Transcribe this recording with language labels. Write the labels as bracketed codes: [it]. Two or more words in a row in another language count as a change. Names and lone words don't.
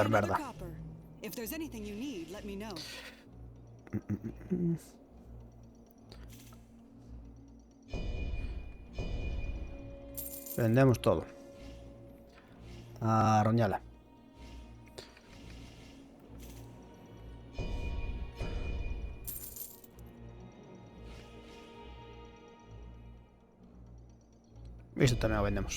[gl] vender [en] day, another [gl] merda. [en] copper. If there's anything you need, let me know. [gl] Vendemos todo. A Roñala. Isto tamén o vendemos.